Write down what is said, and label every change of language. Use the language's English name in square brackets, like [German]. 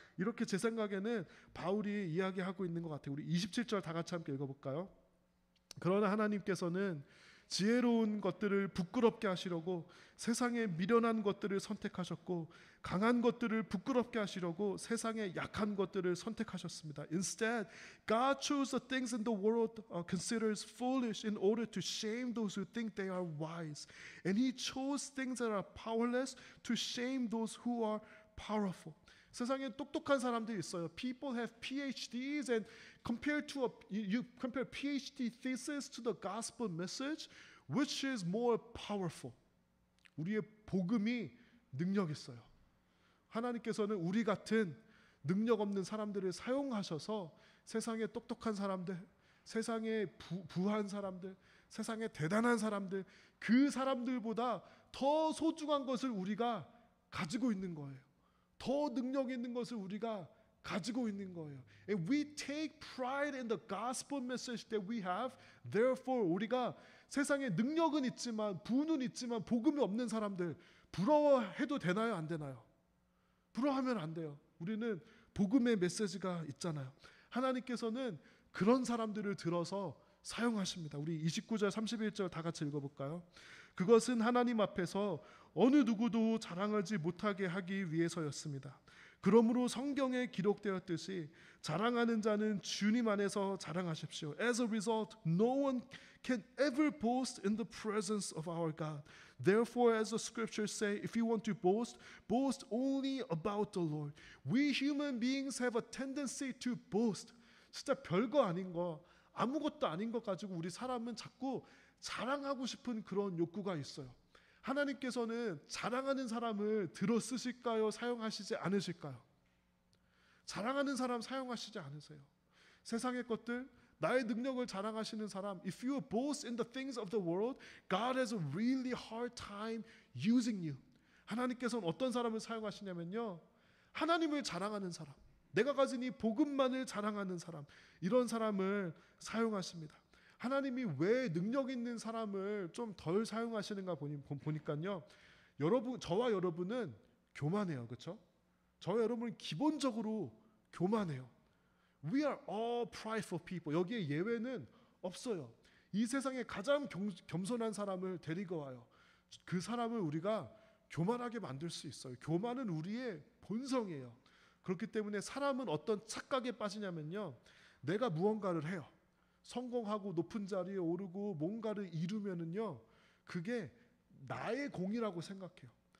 [Korean] 이렇게 제 생각에는 바울이 이야기하고 있는 것 같아요. 우리 27절 다 같이 함께 읽어볼까요? 그러나 하나님께서는 지혜로운 것들을 부끄럽게 하시려고 세상에 미련한 것들을 선택하셨고, 강한 것들을 부끄럽게 하시려고 세상의 약한 것들을 선택하셨습니다. [English] Instead, God chose the things in the world considers foolish in order to shame those who think they are wise. And He chose things that are powerless to shame those who are powerful. [Korean] 세상에 똑똑한 사람들이 있어요. [English] People have PhDs and compared to you compare PhD thesis to the gospel message, which is more powerful? [Korean] 우리의 복음이 능력 있어요. 하나님께서는 우리 같은 능력 없는 사람들을 사용하셔서 세상에 똑똑한 사람들, 세상에 부한 사람들, 세상에 대단한 사람들, 그 사람들보다 더 소중한 것을 우리가 가지고 있는 거예요. 더 능력 있는 것을 우리가 가지고 있는 거예요. [English] And we take pride in the gospel message that we have. [Korean] Therefore, 우리가 세상에 능력은 있지만, 부는 있지만 복음이 없는 사람들 부러워해도 되나요? 안 되나요? 부러워하면 안 돼요. 우리는 복음의 메시지가 있잖아요. 하나님께서는 그런 사람들을 들어서 사용하십니다. 우리 29절 31절 다 같이 읽어볼까요? 그것은 하나님 앞에서 어느 누구도 자랑하지 못하게 하기 위해서였습니다. 그러므로 성경에 기록되었듯이 자랑하는 자는 주님 안에서 자랑하십시오. [English] As a result, no one can ever boast in the presence of our God. Therefore, as the scriptures say, if you want to boast, boast only about the Lord. We human beings have a tendency to boast. [Korean] 진짜 별거 아닌 거, 아무것도 아닌 것 가지고 우리 사람은 자꾸 자랑하고 싶은 그런 욕구가 있어요. 하나님께서는 자랑하는 사람을 들어 쓰실까요? 사용하시지 않으실까요? 자랑하는 사람 사용하시지 않으세요. 세상의 것들, 나의 능력을 자랑하시는 사람, [English] if you boast in the things of the world, God has a really hard time using you. [Korean] 하나님께서는 어떤 사람을 사용하시냐면요, 하나님을 자랑하는 사람, 내가 가진 이 복음만을 자랑하는 사람, 이런 사람을 사용하십니다. 하나님이 왜 능력 있는 사람을 좀 덜 사용하시는가 보니까요, 저와 여러분은 교만해요. 그렇죠? 저와 여러분은 기본적으로 교만해요. [English] We are all prideful people. [Korean] 여기에 예외는 없어요. 이 세상에 가장 겸손한 사람을 데리고 와요. 그 사람을 우리가 교만하게 만들 수 있어요. 교만은 우리의 본성이에요. 그렇기 때문에 사람은 어떤 착각에 빠지냐면요, 내가 무언가를 해요. 성공하고 높은 자리에 오르고 뭔가를 이루면은요, 그게 나의 공이라고 생각해요.